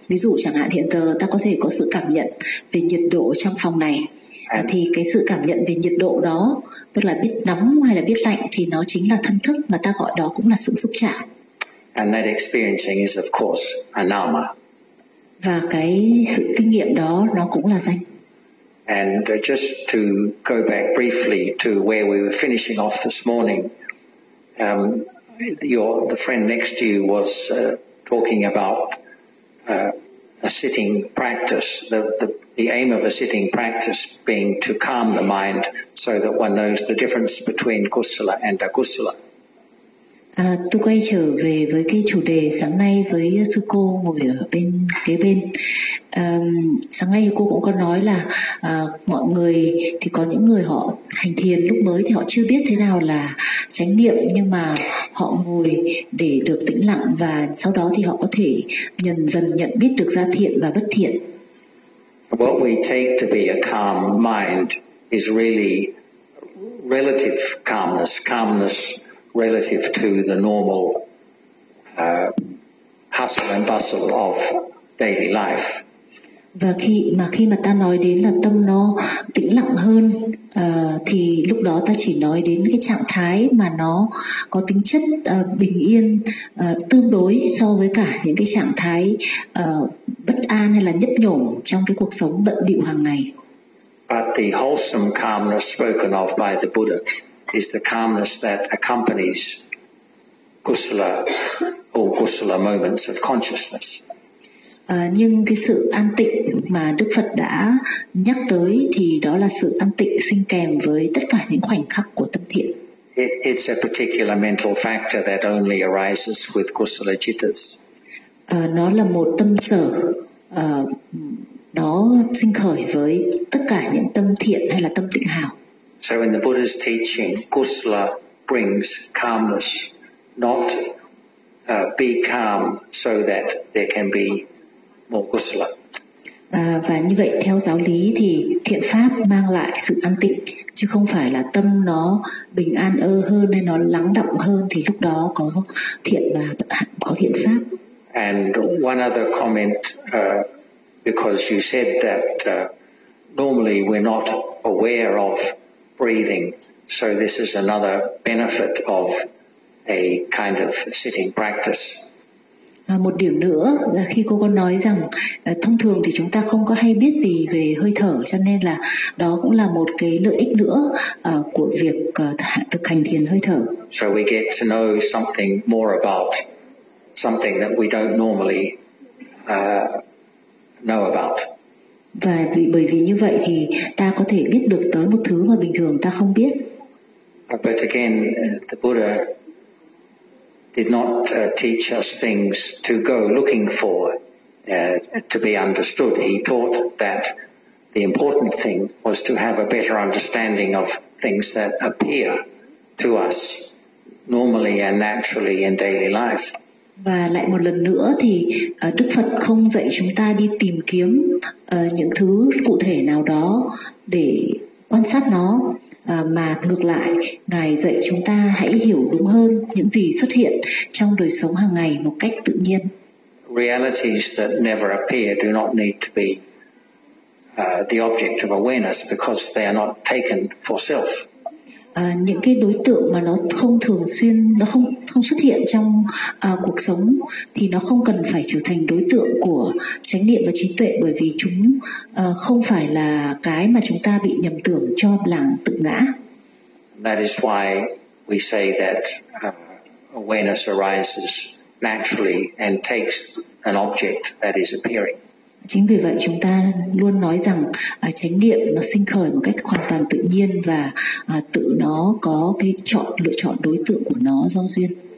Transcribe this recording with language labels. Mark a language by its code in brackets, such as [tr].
[vi] Ví dụ chẳng hạn hiện giờ ta có thể có sự cảm nhận về nhiệt độ trong phòng này, thì cái sự cảm nhận về nhiệt độ đó, tức là biết nóng hay là biết lạnh, thì nó chính là thân thức mà ta gọi đó cũng là sự xúc chạm. [en] And that experiencing is of course anama. [vi] Và cái sự kinh nghiệm đó nó cũng là danh. [en] And just to go back briefly to where we were finishing off this morning, the friend next to you was talking about a sitting practice, the aim of a sitting practice being to calm the mind so that one knows the difference between kusala and akusala. [vi] Tôi quay trở về với cái chủ đề sáng nay với sư cô ngồi ở bên kế bên. Sáng nay cô cũng có nói là mọi người thì có những người họ hành thiền lúc mới thì họ chưa biết thế nào là chánh niệm, nhưng mà họ ngồi để được tĩnh lặng và sau đó thì họ có thể dần nhận biết được ra thiện và bất thiện. [en] What we take to be a calm mind is really relative calmness relative to the normal hustle and bustle of daily life. [vi] Và khi mà ta nói đến là tâm nó tĩnh lặng hơn, thì lúc đó ta chỉ nói đến cái trạng thái mà nó có tính chất bình yên tương đối so với cả những cái trạng thái bất an hay là nhấp nhổm trong cái cuộc sống bận bịu hàng ngày. [en] But the wholesome calmness spoken of by the Buddha is the calmness that accompanies kusala or kusala moments of consciousness. [vi] Nhưng cái sự an tịnh mà Đức Phật đã nhắc tới thì đó là sự an tịnh sinh kèm với tất cả những khoảnh khắc của tâm thiện. [en] It's a particular mental factor that only arises with kusala jittas. [vi] Nó là một tâm sở nó sinh khởi với tất cả những tâm thiện hay là tâm tịnh hảo. [en] So in the Buddha's teaching, kusala brings calmness, not be calm so that there can be more kusala. [vi] Và như vậy theo giáo lý thì thiện pháp mang lại sự an tịnh, chứ không phải là tâm nó bình an ơ hơn hay nó lắng động hơn thì lúc đó có thiện và có thiện pháp. [en] And one other comment, because you said that normally we're not aware of breathing, so this is another benefit of a kind of sitting practice. [vi] Một điểm nữa là khi cô có nói rằng thông thường thì chúng ta không có hay biết gì về hơi thở, cho nên là đó cũng là một cái lợi ích nữa của việc thực hành thiền hơi thở. [en] So we get to know something more about something that we don't normally know about. [vi] Và bởi vì như vậy thì ta có thể biết được tới một thứ mà bình thường ta không biết. [en] But again, the Buddha did not teach us things to go looking for to be understood. He taught that the important thing was to have a better understanding of things that appear to us normally and naturally in daily life. [vi] Và lại một lần nữa thì Đức Phật không dạy chúng ta đi tìm kiếm những thứ cụ thể nào đó để quan sát nó, mà ngược lại Ngài dạy chúng ta hãy hiểu đúng hơn những gì xuất hiện trong đời sống hàng ngày một cách tự nhiên. [en] Realities that never appear do not need to be the object of awareness because they are not taken for self. [vi] Những cái đối tượng mà nó không thường xuyên, nó không xuất hiện trong cuộc sống thì nó không cần phải trở thành đối tượng của chánh niệm và trí tuệ, bởi vì chúng không phải là cái mà chúng ta bị nhầm tưởng cho là tự ngã. [en] That is why we say that awareness arises naturally and takes an object that is appearing. [vi] Chính vì vậy chúng ta luôn nói rằng chánh niệm nó sinh khởi một cách hoàn toàn tự nhiên và tự nó có cái chọn lựa chọn đối tượng của nó do duyên.